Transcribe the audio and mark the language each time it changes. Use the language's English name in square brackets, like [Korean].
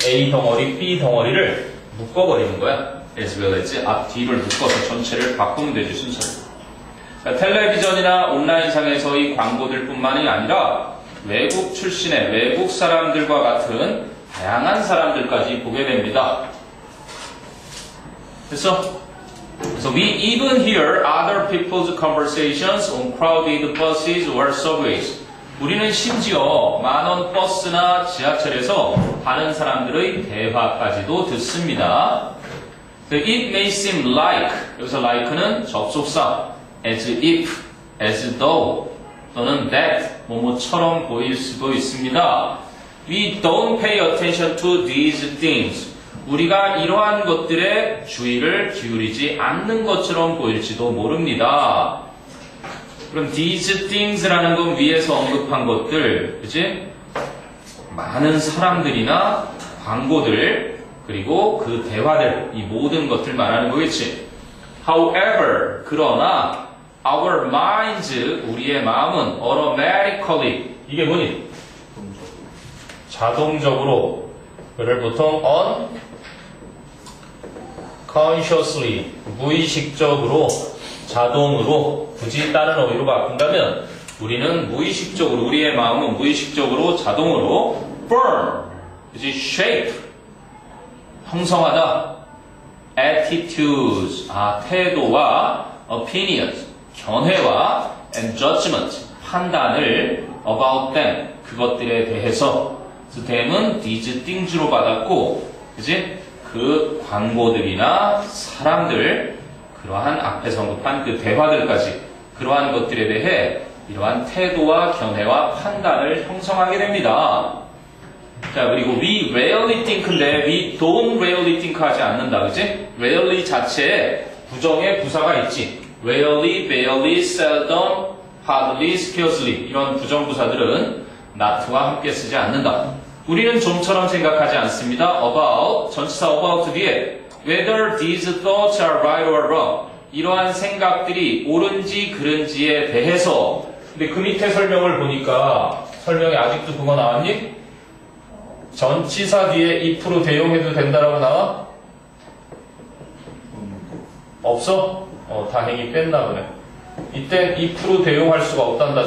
[Korean] A 덩어리, B 덩어리를 묶어버리는 거야. [English] as well as [Korean] 앞 뒤를 묶어서 전체를 바꾸면 되지 순서를. 텔레비전이나 온라인상에서의 광고들 뿐만이 아니라 외국 출신의 외국 사람들과 같은 다양한 사람들까지 보게 됩니다. 됐어? [English] So we even hear other people's conversations on crowded buses or subways. [Korean] 우리는 심지어 많은 버스나 지하철에서 다른 사람들의 대화까지도 듣습니다. [English] It may seem like, [Korean] 여기서 like는 접속사, [English] as if, as though, [Korean] 또는 that, 뭐뭐처럼 보일 수도 있습니다. [English] We don't pay attention to these things. [Korean] 우리가 이러한 것들에 주의를 기울이지 않는 것처럼 보일지도 모릅니다. 그럼 [English] these things [Korean] 라는 건 위에서 언급한 것들, 그치? 많은 사람들이나 광고들, 그리고 그 대화들, 이 모든 것들 말하는 거겠지. However, 그러나 [English] our minds, [Korean] 우리의 마음은 automatically, 이게 뭐니? 자동적으로, 그를 보통 unconsciously, 무의식적으로, 자동으로, 굳이 다른 어휘로 바꾼다면 우리는 무의식적으로, 우리의 마음은 무의식적으로, 자동으로 form, 그치? shape, 형성하다. [English] attitudes, 태도와 opinions, 견해와 and judgment, 판단을 about them, 그것들에 대해서. [Korean] 그래서 them은 these things로 받았고, 그치? 그 광고들이나 사람들, 그러한 앞에서 언급한 그 대화들까지, 그러한 것들에 대해 이러한 태도와 견해와 판단을 형성하게 됩니다. 자, 그리고 [English] we rarely think [Korean] 인데 [English] we don't rarely think [Korean] 하지 않는다, 그치? rarely 자체에 부정의 부사가 있지. rarely, barely, seldom, hardly, scarcely 이런 부정부사들은 not와 함께 쓰지 않는다. 우리는 좀처럼 생각하지 않습니다. [English] about, 전치사 about 뒤에 whether these thoughts are right or wrong [Korean] 이러한 생각들이 옳은지 그른지에 대해서. 근데 그 밑에 설명을 보니까 설명에 아직도 그거 나왔니? 전치사 뒤에 if로 대용해도 된다라고 나와? 없어? 다행히 뺐나 보네. 이땐 if로 대용할 수가 없단다.